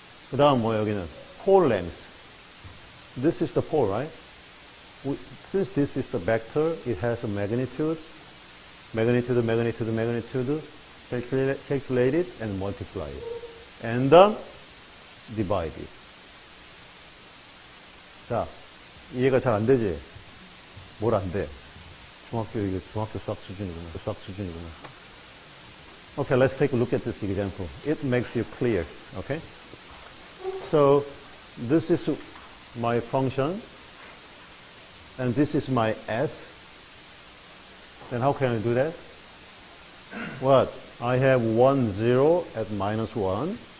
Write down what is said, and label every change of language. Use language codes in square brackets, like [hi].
[ko] 그 다음 뭐 여기는 pole length. [en] This is the pole, right? Since this is the vector, it has a magnitude, calculate it and multiply it. And divide it. [ko] 자, 이해가 잘 안 되지? 뭘 안 돼? 중학교 수학 수준이구나. [en] Okay, let's take a look at this example. It makes you clear, okay? So, this is my function, and this is my s. Then how can I do that? What? I have 1, 0 at minus 1.